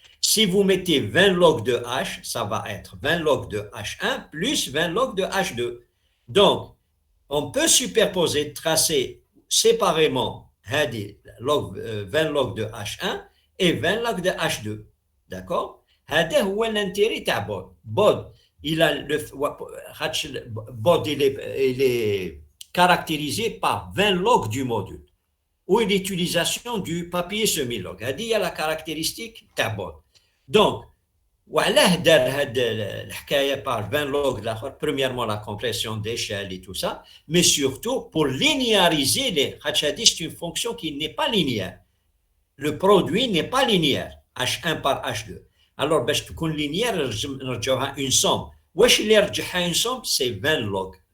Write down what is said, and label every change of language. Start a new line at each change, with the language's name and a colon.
French: Si vous mettez 20 log de h, ça va être 20 log de h1 plus 20 log de h2. Donc, on peut superposer, tracer séparément 20 log de h1 et 20 log de h2. D'accord?
Arabic: هذا هو
French: l'intérêt
Arabic: تاع بود.
French: Il est caractérisé par 20 log du module ou l'utilisation du papier semi-log.
Arabic: هذه هي
French: la caractéristique
Arabic: تاع بود. Donc, وعلاه دار هاد الحكايه par 20 log الاخر.
French: Premièrement, la compression d'échelle et tout ça, mais surtout pour linéariser les. C'est une fonction qui n'est pas linéaire. Le produit n'est pas linéaire, H1 par H2. Alors,
Arabic: باش تكون
French: linéaire, نرجعوها une somme.
Arabic: واش اللي رجعها
French: une somme, c'est 20 log.